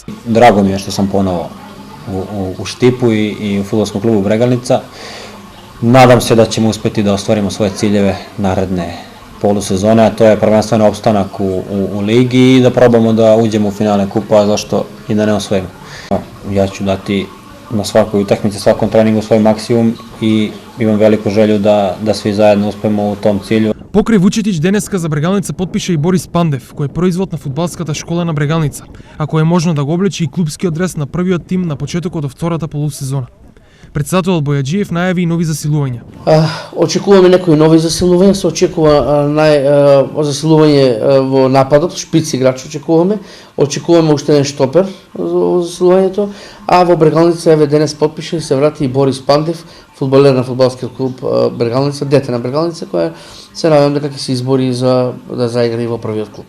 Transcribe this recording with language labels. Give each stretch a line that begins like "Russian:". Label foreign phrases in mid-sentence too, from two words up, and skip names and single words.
Serbian: Драго ми е што сум поново у Штипу и у фудбалском клубу Брегалница. Надам се да ćemo успети да остваримо своје циљеве наредне полусезоне, а
Macedonian: тоа е
Serbian: првенствено опстанак у лиги и да пробамо да уđemo у финале купа, зашто и да не освоимо. Ја ću dati na svakoj utakmici, svakom treningu svoj maksimum i imam veliku želju da svi zajedno uspemo u tom cilju.
Macedonian: Покрај Вучетич денеска за Брегалница потпиша и Борис Пандев, кој е производ на фудбалската школа на Брегалница, а кој е можно да го облече и клубскиот дрес на првиот тим на почетокот од втората полусезона. Председателот Бојаджиев најави и нови засилувања. Очекуваме некои нови засилувања, се очекува засилување во нападот, шпиц играч очекуваме уште еден штопер во засилувањето, а во Брегалница еве денес потпиша и се врати и Борис Пандев, фудбалер на фудбалскиот клуб Брегалница, дете на Брегалница, која се надевам дека ќе се избори за да заигра и во првиот клуб.